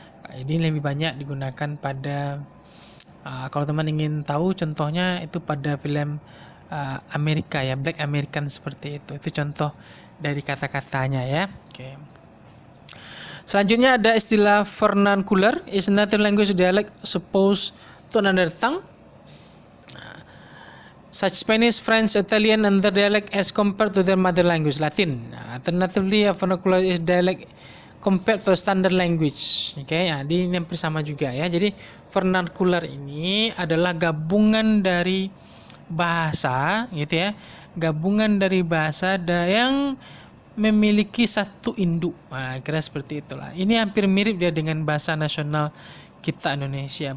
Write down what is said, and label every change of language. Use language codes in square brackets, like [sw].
[id] Ini lebih banyak digunakan pada kalau teman ingin tahu contohnya itu pada film Amerika ya, Black American seperti itu. Itu contoh dari kata-katanya ya. Oke. Selanjutnya ada istilah [en] vernacular, is native language dialect supposed to another tongue, such Spanish, French, Italian, and their dialect as compared to their mother language, Latin. Alternatively, a vernacular is dialect compared to standard language. [id] Ini hampir sama juga ya. Jadi vernacular ini adalah gabungan dari bahasa, gitu ya, gabungan dari bahasa yang memiliki satu induk. Kira seperti itulah. Ini hampir mirip dia dengan bahasa nasional kita Indonesia.